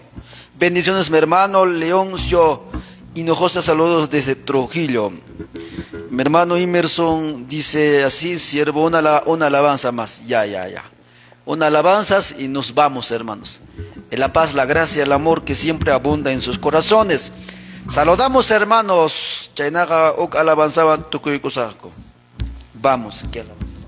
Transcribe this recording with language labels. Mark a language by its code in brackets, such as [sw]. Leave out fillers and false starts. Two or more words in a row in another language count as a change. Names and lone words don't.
[es] Bendiciones mi hermano Leoncio Hinojosa, saludos desde Trujillo. Mi hermano Emerson dice así, siervo, una alabanza más. Ya. Una alabanzas y nos vamos, hermanos. En la paz, la gracia, el amor que siempre abunda en sus corazones. Saludamos, hermanos. [qu] Chainaga ok alabanzaban tukuykusako. [es] Vamos, aquí alabanza.